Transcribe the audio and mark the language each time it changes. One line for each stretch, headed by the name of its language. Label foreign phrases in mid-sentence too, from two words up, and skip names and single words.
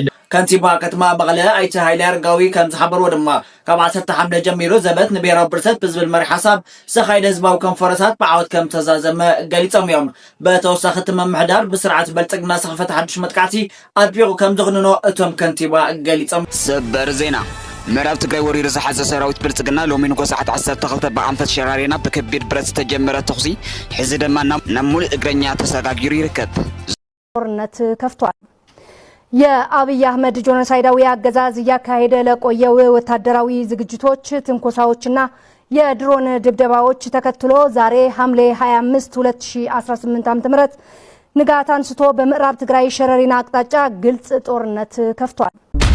Tigrinya: ከንቲባ ከተማ መቀለ ኣይተ ሃይለ ኣረጋዊ ከም ዝሓበርዎ ድማ ካብ 10 ሐምለ ጀሚሩ ዘበት ንብሔራዊ ብርሰት ብዝብል መሪ ሓሳብ ዝተኻይደ ህዝባዊ ኮንፈረንሳት ብዓወት ከም ተዛዘመ ገሊፆም እዮም። በተወሳኺ እቲ መምሕዳር ብስርዓት በልጽግና ዝተኸፈተ ሓዱሽ መጥቃዕቲ ኣጥቢቑ ከም ዘኽንኖ እቶም ከንቲባ ገሊፆም። ሰበር ዜና ምዕራብ ትግራይ ወሪር ዝሓዘ ሰራዊት ብልጽግና ሎሚ ንጎሳዓት 12 ብኣንፈት ሸራሪና ብከቢድ ብረት ዝተጀመረ ተኹሲ ሕዚ ድማ ናብ ሙሉእ እግረኛ ተሰጋጊሩ ይርከብ።
Amharic: ጦርነት ከፍቷል። የአብይ አህመድ ጄኖሳይዳዊ አገዛዝ እያካሄደ ለቆየው ወታደራዊ ዝግጅቶች ትንኮሳዎችና የድሮን ድብደባዎች ተከትሎ ዛሬ ሐምሌ 25 2018 ዓ.ም ንጋት አንስቶ በምዕራብ ትግራይ ሸረሪና አቅጣጫ ግልጽ ጦርነት ከፍቷል።